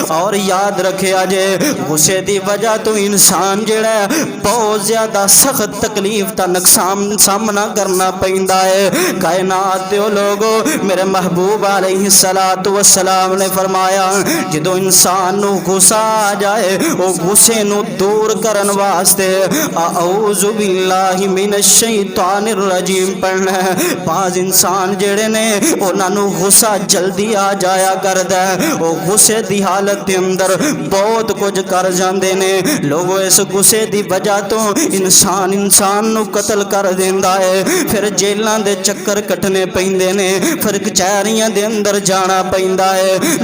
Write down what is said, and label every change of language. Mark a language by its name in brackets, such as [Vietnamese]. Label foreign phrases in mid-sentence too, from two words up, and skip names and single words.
[Punjabi] اور یاد رکھیا جے غصے دی وجہ توں انسان جیہڑا بہت زیادہ سخت تکلیف دا نقصان سامنا کرنا پیندا ہے. کائنات دے لوگو میرے محبوب [Arabic] عليه الصلاة والسلام [Punjabi] نے فرمایا جدوں انسان نوں غصہ آ جائے او غصے نوں دور کرن واسطے [Arabic] أعوذ بالله من الشيطان الرجيم [Punjabi] پڑھنا ہے. بعض انسان جیہڑے نے اوہناں نوں غصہ جلدی آ جایا کردا ہے، او غصے دی حالت دے اندر بہت کجھ کر جاندے نے. لوکو اس غصے دی وجہ توں انسان نوں قتل کر دیندا ہے، فیر جیلاں دے چکر کٹنے پیندے نے، فیر کچہریاں دے اندر جانا پیندا ہے.